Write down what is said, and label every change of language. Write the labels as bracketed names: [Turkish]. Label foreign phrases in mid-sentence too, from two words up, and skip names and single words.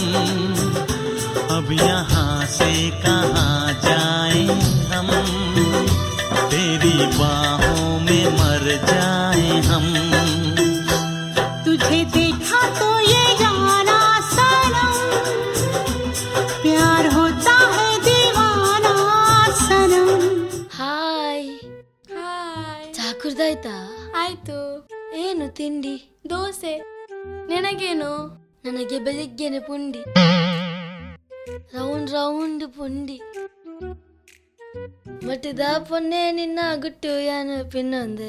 [Hindi] अब यहाँ से कहाँ जाएं हम, तेरी बाहों में मर जाएं हम. तुझे देखा तो ये जाना सनम, प्यार होता है दीवाना सनम. [Kannada] ಹಾಯ್. ಚಾ ಕುಡ್ದಾಯ್ತಾ? ಆಯ್ತು. ದೋಸೆ. ನಿನಗೇನು? ನನಗೆ ಬೆಳಿಗ್ಗೆನೆ ಪುಂಡಿ, ರೌಂಡ್ ರೌಂಡ್ ಪುಂಡಿ. [Tulu] ಮಟ್ಟಿದ ಪೊನ್ನೆ ನಿನ್ನ ಗುಟ್ಟು ಯಾನು ಪಿನ್ನೊಂದೆ.